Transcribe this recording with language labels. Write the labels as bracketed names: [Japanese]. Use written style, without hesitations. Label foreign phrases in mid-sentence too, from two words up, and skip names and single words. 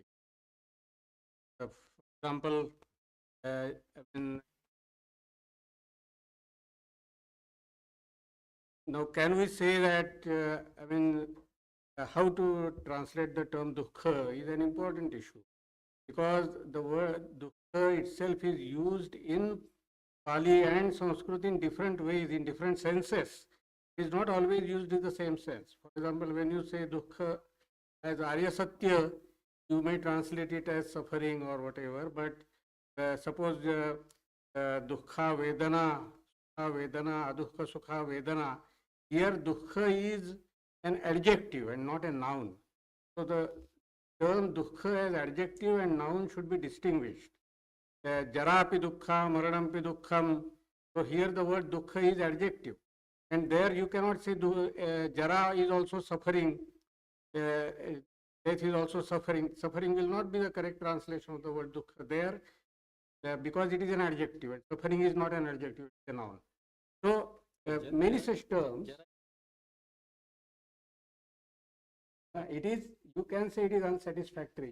[English] For example, now can we say that, how to translate the term dukkha is an important issue, because the word dukkha itself is used in Pali and Sanskrit in different ways, in different senses. It is not always used in the same sense. For example, when you say dukkha as [Sanskrit] Arya Satya, [English] you may translate it as suffering or whatever, but suppose [Pali] dukkha vedana, adukha sukha vedana, [English] here dukkha is an adjective and not a noun. So the term dukkha as adjective and noun should be distinguished. [Pali] Jarapi dukkha, maranampi dukkham. [English] So here the word dukkha is adjective. And there you cannot say jara is also suffering, death is also suffering. Suffering will not be the correct translation of the word dukkha there, because it is an adjective. And suffering is not an adjective, it is a noun. So many such terms, you can say it is unsatisfactory.